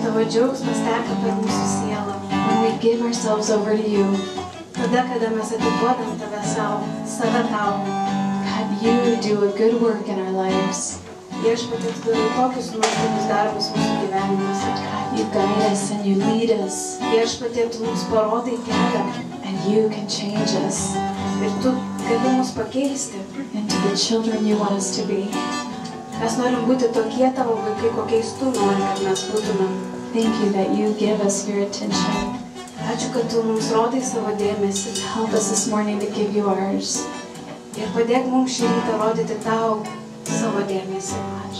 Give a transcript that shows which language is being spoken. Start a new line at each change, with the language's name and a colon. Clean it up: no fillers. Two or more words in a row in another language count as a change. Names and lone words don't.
Lithuanian: džiaugsmas teka per mūsų sielą.
English: when we give ourselves over to you.
Lithuanian: Tada, kada mes atiduodam save tau.
English: God, you do a good work in our lives.
Lithuanian: Viešpatie, tu darai tokius nuostabius darbus mūsų gyvenimuose.
English: God, you guide us and you lead us,
Lithuanian: Viešpatie, tu mums parodai kelią
English: and you can change us
Lithuanian: ir tu gali mus pakeisti.
English: into the children you want us to be.
Lithuanian: Mes norim būti tokie tavo vaikai, kokiais tu nori, kad mes būtumėm.
English: Thank you that you give us your attention.
Lithuanian: Ačiū, kad tu mums rodai savo dėmesį.
English: Help us this morning to give you ours.
Lithuanian: Ir padėk mums šį rytą rodyti tau savo dėmesį.